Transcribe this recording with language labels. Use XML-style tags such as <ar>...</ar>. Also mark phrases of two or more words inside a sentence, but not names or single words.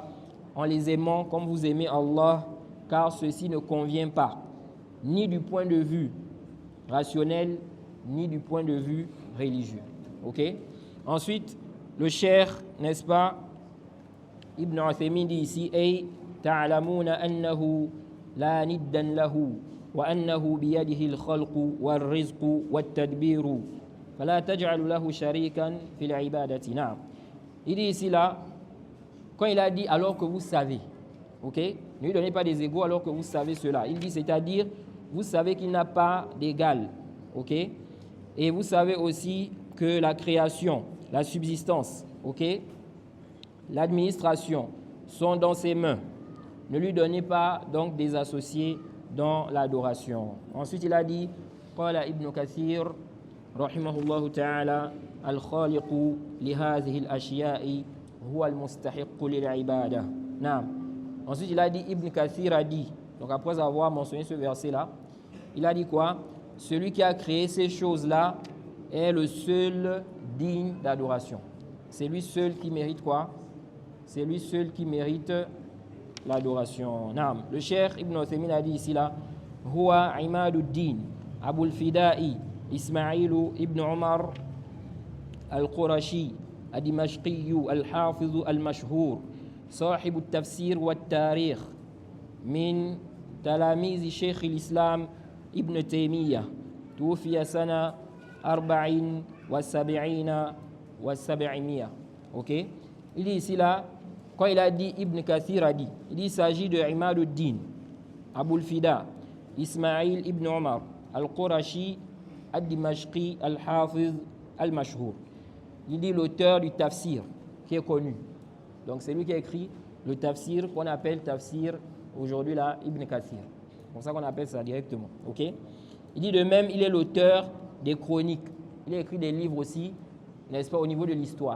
<fr>En les aimant comme vous aimez Allah, car ceci ne convient pas, ni du point de vue rationnel, ni du point de vue religieux. Ok? Ensuite, le cheikh, n'est-ce pas, Ibn Uthaymin dit ici,</fr> <ar>أي تعلمون أنه لا ند له وأنه بيده الخلق والرزق والتدبير فلا تجعلوا له شريكا في العبادة. Naam.</ar> <fr>Il dit ici là, quand il a dit alors que vous savez, ok? Ne lui donnez pas des égaux alors que vous savez cela. Il dit, c'est-à-dire, vous savez qu'il n'a pas d'égal, ok? Et vous savez aussi que la création, la subsistance, ok, l'administration sont dans ses mains. Ne lui donnez pas donc des associés dans l'adoration. Ensuite, il a dit,</fr> <ar>قال ابن كثير رحمه الله تعالى الخالق لهذه الأشياء هو المستحق للعبادة.</ar> <fr>Ensuite, il a dit, Ibn Kathir a dit, donc après avoir mentionné ce verset-là, il a dit quoi? Celui qui a créé ces choses-là est le seul digne d'adoration. C'est lui seul qui mérite quoi? C'est lui seul qui mérite l'adoration. Le cheikh Ibn Uthaymin a dit ici là,</fr> <ar>هو عماد الدين أبي الفداء إسماعيل بن عمر القرشي الدمشقي الحافظ المشهور, صاحب التفسير والتاريخ من تلاميذ شيخ الإسلام ابن تيمية توفي سنة 74 و700.</ar> <fr>Ok? Il dit ici là, quand il a dit, Ibn Kathir a dit, il dit il s'agit de Imaduddin, Abul Fida, Ismail ibn Omar, Al-Qurashi, Al-Dimashqi,</fr> <ar>الحافظ المشهور.</ar> <fr>Il dit l'auteur du tafsir, qui est connu. Donc c'est lui qui a écrit le tafsir qu'on appelle tafsir aujourd'hui là, Ibn Kathir. C'est pour ça qu'on appelle ça directement. Ok? Il dit de même, il est l'auteur des chroniques. Il a écrit des livres aussi, n'est-ce pas, au niveau de l'histoire.</fr>